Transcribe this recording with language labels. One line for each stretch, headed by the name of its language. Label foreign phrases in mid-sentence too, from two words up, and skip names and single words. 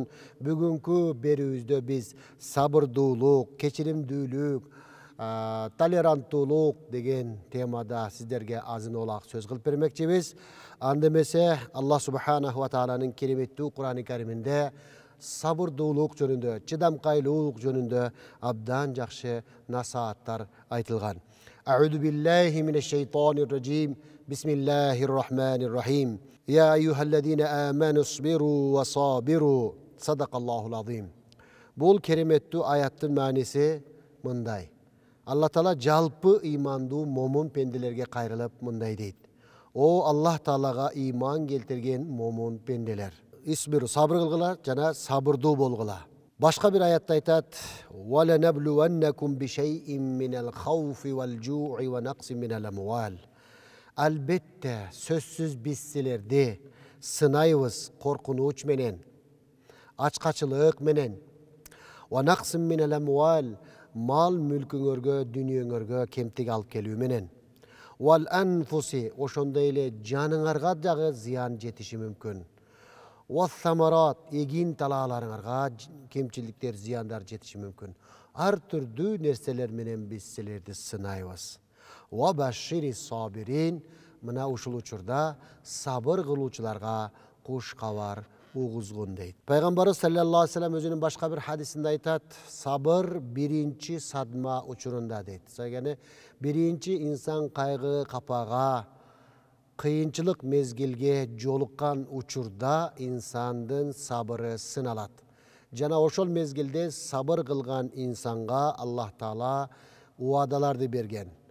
Kyrgyz: Бүгүнкү берүүбүздө биз сабырдуулук, кечиримдүүлүк, толеранттуулук деген темада сиздерге азын олак сөз кылып бермекчибиз. Анда эмесе Аллах
Arabic: سبحانه و تعالى
Kyrgyz: кереметтүү
Arabic: القرآن الكريم
Kyrgyz: сабырдуулук жөнүндө, чыдамкайлуулук жөнүндө абдан жакшы насааттар айтылган.
Arabic: أعوذ بالله من الشيطان الرجيم. بسم الله الرحمن الرحيم. يا أيها الذين آمنوا اصبروا و صابروا. صدق الله العظيم.
Kyrgyz: Бул кереметтүү аяттын мааниси мындай. Алла Таала жалпы имандуу момун пенделерге кайрылып мындай дейт. О Аллах Таалага иман келтирген момун пенделер. Исбиру, сабыр кылгыла жана сабырдуу болгула. Башка бир аятта айтат:
Arabic: "و لنبلونكم بشيء من الخوف و الجوع و نقص من الأموال."
Kyrgyz: Албетте, сөзсүз биз силерди сынайбыз коркунуч менен, ачкачылык менен,
Arabic: و نقص من الأموال,
Kyrgyz: мал мүлкүңөргө, дүнүйөңөргө кемтик алып келүү менен.
Arabic: و الأنفس,
Kyrgyz: ошондой эле жаныңарга дагы зыян жетиши мүмкүн.
Arabic: و الثمرات,
Kyrgyz: эгин талааларыңарга кемчиликтер, зыяндар жетиши мүмкүн. Ар түрдүү нерселер менен биз силерди сынайбыз.
Arabic: و بشر الصابرين,
Kyrgyz: мына ушул учурда сабыр кылуучуларга куш кабар угузгун дейт. Пайгамбарыбыз
Arabic: صلى الله عليه و سلم
Kyrgyz: өзүнүн башка бир хадисинде айтат: сабыр биринчи садма учурунда дейт. Яғни биринчи инсан кайгы, капага, кыйынчылык мезгилге жолуккан учурда инсандын сабыры сыналат. Жана ошол мезгилде сабыр кылган инсанга Аллах Таала уадаларды берген.